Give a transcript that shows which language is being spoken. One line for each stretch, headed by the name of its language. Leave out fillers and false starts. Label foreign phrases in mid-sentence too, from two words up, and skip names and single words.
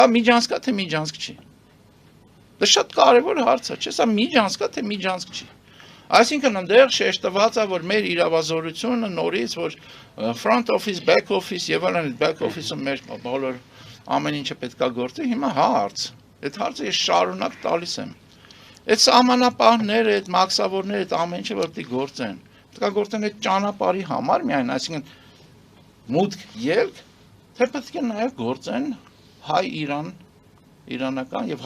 Armenian: Միջանցք թե միջանցք չի։ Դա շատ կարևոր հարց է, չէ՞, սա միջանցք թե միջանցք չի։ Այսինքն այնտեղ շեշտված է, որ մեր իրավազորությունը նորից, որ
English: front office, back office
Armenian: եւ այլն, back office-ը մեր բոլոր ամեն ինչը պետքա գործի, հիմա հարց։ Այդ հարցը ես շարունակ տալիս եմ։ Այդ սահմանապահները, այդ մաքսավորները, այդ ամեն ինչը որ պիտի գործեն։ Պետքա գործեն այդ ճանապարհի համար միայն, այսինքն մուտք ելք, թե պետք է նաեւ գործեն հայ-Իրան, իրանական եւ